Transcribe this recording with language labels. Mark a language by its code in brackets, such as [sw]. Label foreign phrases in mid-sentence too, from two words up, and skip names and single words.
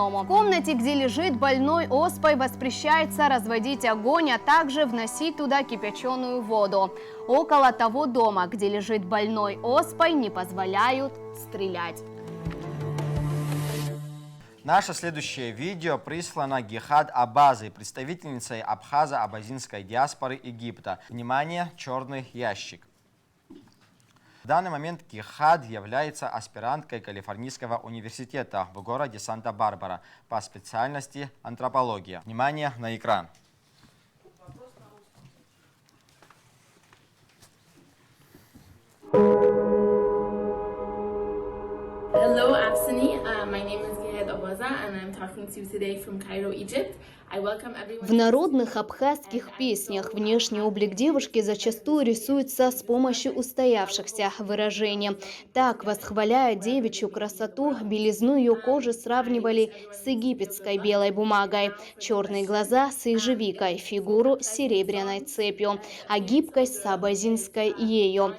[ru] В комнате, где лежит больной оспой, воспрещается разводить огонь, а также вносить туда кипяченую воду. Около того дома, где лежит больной оспой, не позволяют стрелять. Наше следующее видео прислано Гехад Абазой, представительницей абхазо-абазинской диаспоры Египта. Внимание, черный ящик. В данный момент Гехад является аспиранткой Калифорнийского университета в городе Санта-Барбара по специальности антропология. Внимание на экран. [en] Hello, Absini. My name is Gehad Abaza, and I'm talking to you today from Cairo, Egypt. [ru] В народных абхазских песнях внешний облик девушки зачастую рисуется с помощью устоявшихся выражений. Так, восхваляя девичью красоту, белизну ее кожи сравнивали с египетской белой бумагой, черные глаза с ежевикой, фигуру с серебряной цепью, а гибкость с абазинской ею.